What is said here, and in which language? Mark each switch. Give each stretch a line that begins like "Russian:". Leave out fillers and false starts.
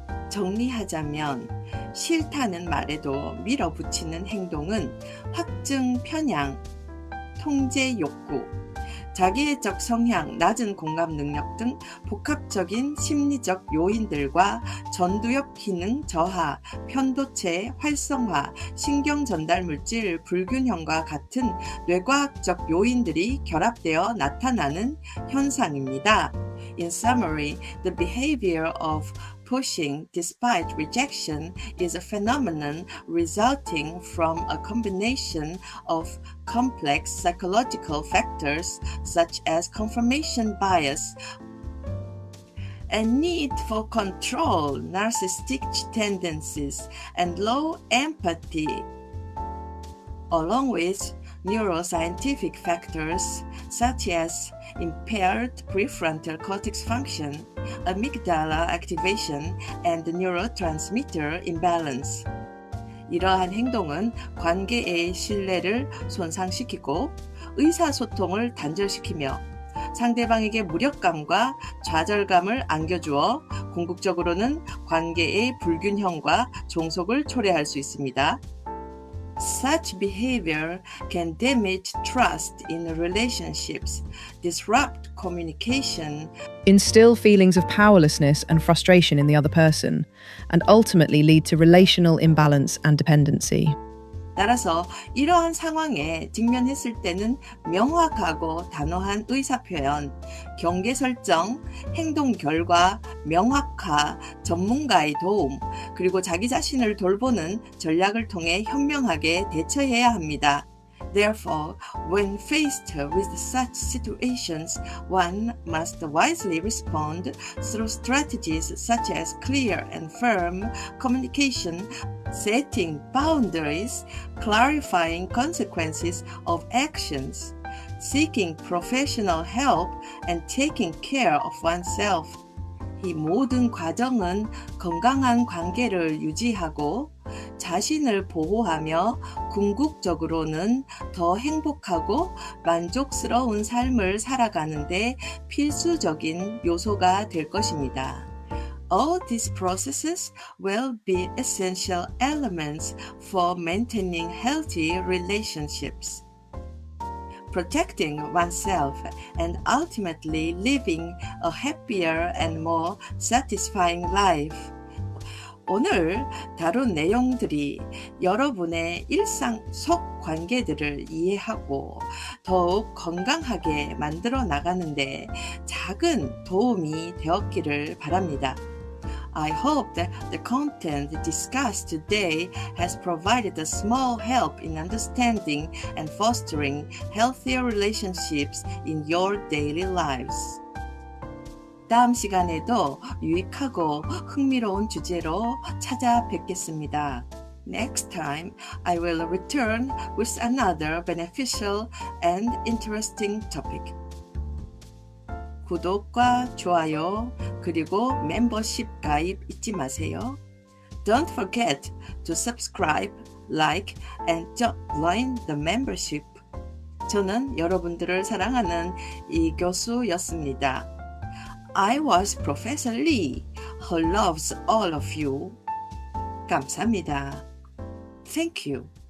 Korean: 정리하자면 싫다는 말에도 밀어붙이는 행동은 확증 편향, 통제 욕구, 자기애적 성향, 낮은 공감 능력 등 복합적인 심리적 요인들과 전두엽 기능 저하, 편도체 활성화, 신경 전달 물질 불균형과 같은 뇌과학적 요인들이 결합되어 나타나는 현상입니다.
English: In summary, the behavior of pushing despite rejection is a phenomenon resulting from a combination of complex psychological factors such as confirmation bias and need for control, narcissistic tendencies, and low empathy, along with neuroscientific factors such as impaired prefrontal cortex function, amygdala activation, and neurotransmitter imbalance.
Korean: 이러한 행동은 관계의 신뢰를 손상시키고 의사소통을 단절시키며 상대방에게 무력감과 좌절감을 안겨주어 궁극적으로는 관계의 불균형과 종속을 초래할 수 있습니다.
English: Such behavior can damage trust in relationships, disrupt communication, Instill feelings of powerlessness and frustration in the other person, and ultimately lead to relational imbalance and dependency.
Korean: 따라서 이러한 상황에 직면했을 때는 명확하고 단호한 의사표현, 경계 설정, 행동 결과, 명확화, 전문가의 도움, 그리고 자기 자신을 돌보는 전략을 통해 현명하게 대처해야 합니다.
English: Therefore, when faced with such situations, one must wisely respond through strategies such as clear and firm communication, setting boundaries, clarifying consequences of actions, seeking professional help, and taking care of oneself.
Korean: 이 모든 과정은 건강한 관계를 유지하고 자신을 보호하며 궁극적으로는 더 행복하고 만족스러운 삶을 살아가는데 필수적인 요소가 될 것입니다.
English: All these processes will be essential elements for maintaining healthy relationships, protecting oneself, and ultimately living a happier and more satisfying life.
Korean: 오늘 다룬 내용들이 여러분의 일상 속 관계들을 이해하고 더욱 건강하게 만들어 나가는데 작은 도움이 되었기를 바랍니다.
English: I hope that the content discussed today has provided a small help in understanding and fostering healthier relationships in your daily lives.
Korean: 다음 시간에도 유익하고 흥미로운 주제로 찾아뵙겠습니다.
English: Next time, I will return with another beneficial and interesting topic.
Korean: 구독과 좋아요, 그리고 멤버십 가입 잊지 마세요.
English: Don't forget to subscribe, like, and join the membership.
Korean: 저는 여러분들을 사랑하는 이 교수였습니다.
English: I was Professor Lee, who loves all of you.
Korean: 감사합니다.
English: Thank you.